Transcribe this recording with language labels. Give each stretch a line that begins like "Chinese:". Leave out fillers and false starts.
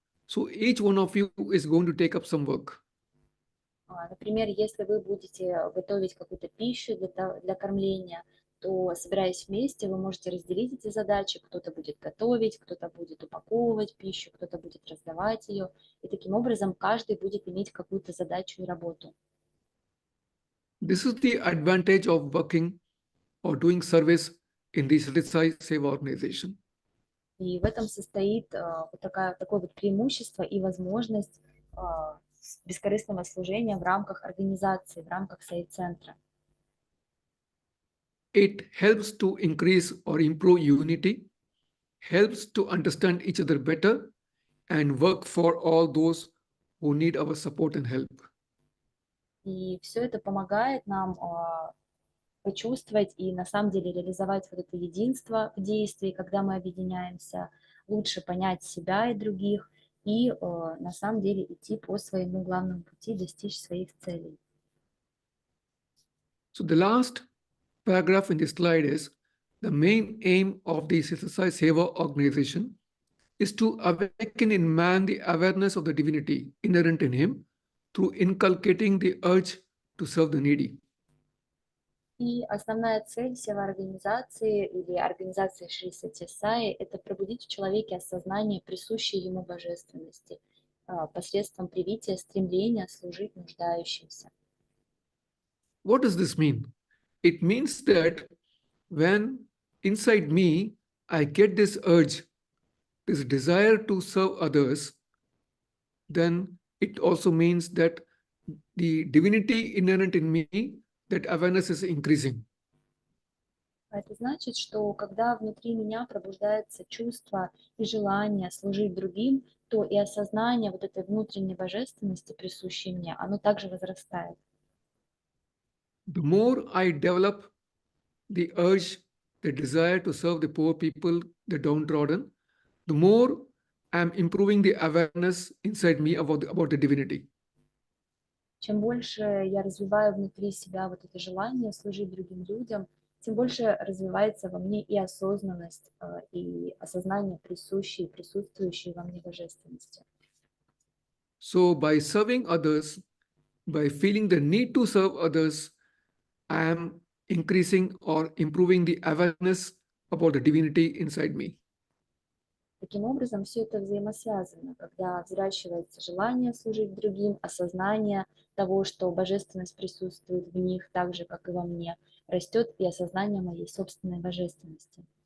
English: So each one of you is going to take up some work.
Russian: Например, если вы будете готовить какую-то пищу для кормления, то, собираясь вместе, вы можете разделить эти задачи. Кто-то будет готовить, кто-то будет упаковывать пищу, кто-то будет раздавать ее. И таким образом каждый будет иметь какую-то задачу и работу.
English: This is the advantage of working or doing service in the Satya Sai Seva organization.
Russian: И в этом состоит такое вот преимущество и возможность бескорыстного служения в рамках организации, в рамках Саи-центра.
English: It helps to increase or improve unity, helps to understand each other better, and work for all those who need our support and help.
Russian: И все это помогает нам почувствовать и на самом деле реализовать вот это единство в действии, когда мы объединяемся, лучше понять себя и других, и на самом деле идти по своему главному пути, достичь своих целей.
English: So the last paragraph in this slide is the main aim of the Satya Sai Seva organization is to awaken in man the awareness of the divinity inherent in him through inculcating the urge to serve the needy.
Russian: И основная цель сева-организации или организации Шри Сатья Саи – это пробудить в человеке осознание присущей ему божественности посредством привития стремления служить нуждающимся.
English: What does this mean? It means that when inside me I get this urge, this desire to serve others, then it also means that the divinity inherent in me, that awareness is increasing.
Russian: Это значит, что когда внутри меня пробуждается чувство и желание служить другим, то и осознание вот этой внутренней божественности, присущей мне, оно также возрастает.
English: The more I develop the urge, the desire to serve the poor people, the downtrodden, the more I'm improving the awareness inside me about the divinity.
Russian: Чем больше я развиваю внутри себя вот это желание служить другим людям, тем больше развивается во мне и осознанность, и осознание присущей, присутствующей во мне божественности.
English: So by serving others, by feeling the need to serve others, I am increasing or improving the awareness about the divinity inside me.
Russian: Таким образом, все это взаимосвязано, когда взращивается желание служить другим, осознание того, что божественность присутствует в них так же, как и во мне, растет и осознание моей собственной божественности.